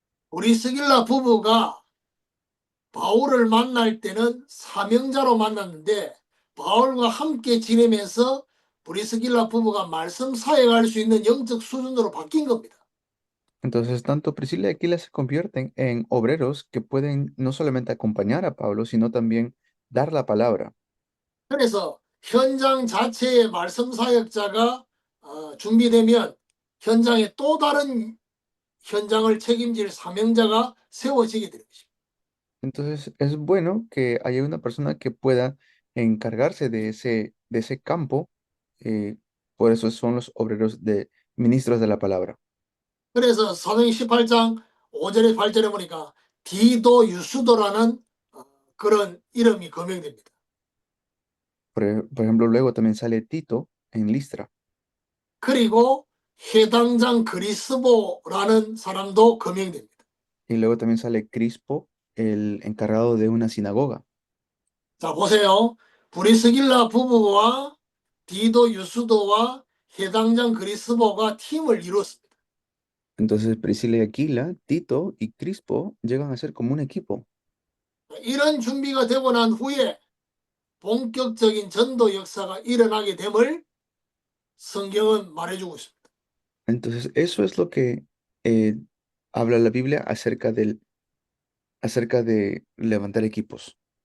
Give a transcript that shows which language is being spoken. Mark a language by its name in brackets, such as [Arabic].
[Korean] 브리스길라 부부가 바울을 만날 때는 사명자로 만났는데 바울과 함께 지내면서 브리스길라 부부가 말씀 사역할 수 있는 영적 수준으로 바뀐 겁니다. [Spanish] Entonces, tanto Priscila y Aquila se convierten en obreros que pueden no solamente acompañar a Pablo, sino también dar la palabra. [Korean] 그래서 현장 자체의 말씀 사역자가 준비되면 현장에 또 다른 현장을 책임질 사명자가 세워지게 되는 것입니다. [Spanish] Entonces, es bueno que haya una persona que pueda encargarse de ese campo. Por eso son los obreros ministros de la palabra. [Korean] 그래서 사도행 18장 5절에 8절에 보니까 디도 유스도라는 그런 이름이 거명됩니다. [Spanish] Por ejemplo, luego también sale Tito en Listra. [Korean] 그리고 해당장 그리스보라는 사람도 거명됩니다. [Spanish] Y luego también sale Crispo, el encargado de una sinagoga. [Korean] 자, 보세요. 브리스길라 부부와 디도 유스도와 해당장 그리스보가 팀을 이뤘습니다. [Spanish] Entonces Priscila y Aquila, Tito y Crispo llegan a ser como un equipo. [Korean] 이런 준비가 되고 난 후에 본격적인 전도 역사가 일어나게 됨을 성경은 말해주고 있습니다. [Spanish] Entonces eso es lo que eh, habla la Biblia acerca de levantar equipos.